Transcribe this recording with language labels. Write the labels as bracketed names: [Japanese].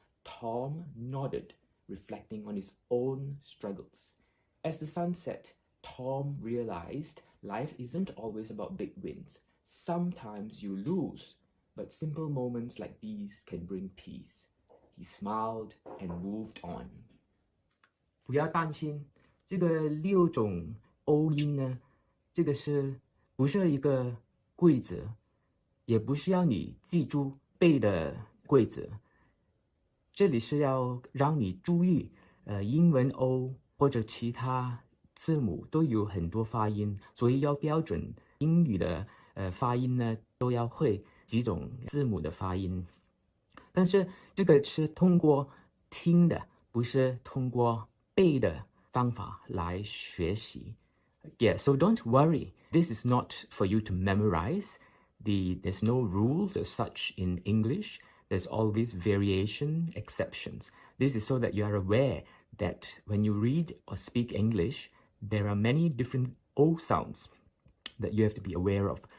[English] Tom nodded, reflecting on his own struggles. As the sun set, Tom realized life isn't always about big wins. Sometimes you lose, but simple moments like these can bring peace. He smiled and moved on. [Chinese] 不要担心，这个6种 O 音呢，这个不是一个规则，也不需要你记住背的规则。这里是要让你注意，英文 O 或者其他字母都有很多发音，所以要标准。英语的发音呢，都要会几种字母的发音。但是这个是通过听的，不是通过背的方法来学习。 [English] Yeah, so don't worry. This is not for you to memorize. There's no rules as such in English. There's always variation, exceptions. This is so that you are aware that when you read or speak English, there are many different O sounds that you have to be aware of.